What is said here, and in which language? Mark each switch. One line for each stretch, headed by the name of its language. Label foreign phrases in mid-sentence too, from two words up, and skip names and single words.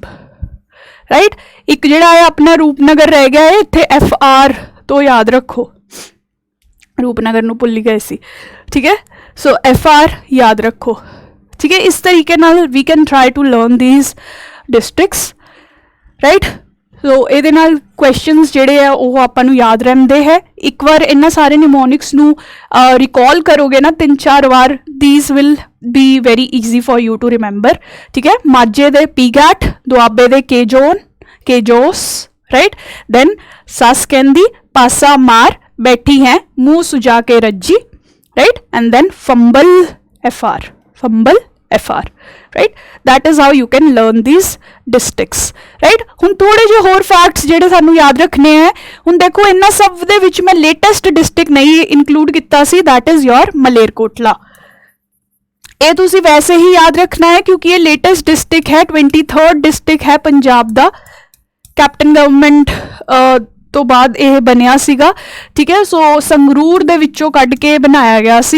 Punjabi: ਰਾਈਟ, ਇੱਕ ਜਿਹੜਾ ਹੈ ਆਪਣਾ ਰੂਪਨਗਰ ਰਹਿ ਗਿਆ ਹੈ, ਇੱਥੇ FR ਤਾਂ ਯਾਦ ਰੱਖੋ, ਰੂਪਨਗਰ ਨੂੰ ਭੁੱਲ ਗਏ ਸੀ। ਠੀਕ ਹੈ, ਸੋ FR ਯਾਦ ਰੱਖੋ। ਠੀਕ ਹੈ, ਇਸ ਤਰੀਕੇ ਨਾਲ
English: we can try to learn these districts.
Punjabi: राइट, ਸੋ ਇਹਦੇ ਨਾਲ ਕੁਐਸਚਨਸ ਜਿਹੜੇ ਆ ਉਹ ਆਪਾਂ ਨੂੰ ਯਾਦ ਰਹਿੰਦੇ ਹੈ। ਇੱਕ ਵਾਰ ਇਹਨਾਂ ਸਾਰੇ ਨਿਮੋਨਿਕਸ ਨੂੰ ਰਿਕਾਲ ਕਰੋਗੇ ਨਾ 3-4 ਵਾਰ,
English: these will be very easy for you to remember,
Punjabi: ਠੀਕ ਹੈ। ਮਾਝੇ ਦੇ ਪੀਗੈਟ, ਦੁਆਬੇ ਦੇ ਕੇਜੋਨ, ਕੇਜੋਸ, ਰਾਈਟ। ਦੈਨ ਸੱਸ ਕਹਿੰਦੀ ਪਾਸਾ ਮਾਰ, ਬੈਠੀ ਹੈ ਮੂੰਹ ਸੁਜਾ ਕੇ ਰੱਜੀ, ਰਾਈਟ।
English: and then ਫੰਬਲ FR, ਫੰਬਲ FR, right? That is how you can learn these districts, right?
Punjabi: ਹੁਣ ਥੋੜੇ ਜਿਹੇ ਹੋਰ ਫੈਕਟਸ ਜਿਹੜੇ ਸਾਨੂੰ ਯਾਦ ਰੱਖਣੇ ਹੈ। ਹੁਣ ਦੇਖੋ ਇਹਨਾਂ ਸਭ ਦੇ ਵਿੱਚ ਮੈਂ
English: ਲੇਟੈਸਟ ਡਿਸਟ੍ਰਿਕਟ
Punjabi: ਨਹੀਂ ਇਨਕਲੂਡ ਕੀਤਾ ਸੀ,
English: that is your ਮਲੇਰਕੋਟਲਾ।
Punjabi: ਇਹ ਤੁਸੀਂ ਵੈਸੇ ਹੀ ਯਾਦ ਰੱਖਣਾ ਹੈ ਕਿਉਂਕਿ ਇਹ
English: ਲੇਟੈਸਟ ਡਿਸਟ੍ਰਿਕਟ
Punjabi: ਹੈ, 23rd ਡਿਸਟ੍ਰਿਕਟ ਹੈ ਪੰਜਾਬ ਦਾ।
English: ਕੈਪਟਨ ਗਵਰਨਮੈਂਟ
Punjabi: ਤੋਂ ਬਾਅਦ ਇਹ ਬਣਿਆ ਸੀਗਾ, ਠੀਕ ਹੈ। ਸੋ ਸੰਗਰੂਰ ਦੇ ਵਿੱਚੋਂ ਕੱਢ ਕੇ ਬਣਾਇਆ ਗਿਆ ਸੀ।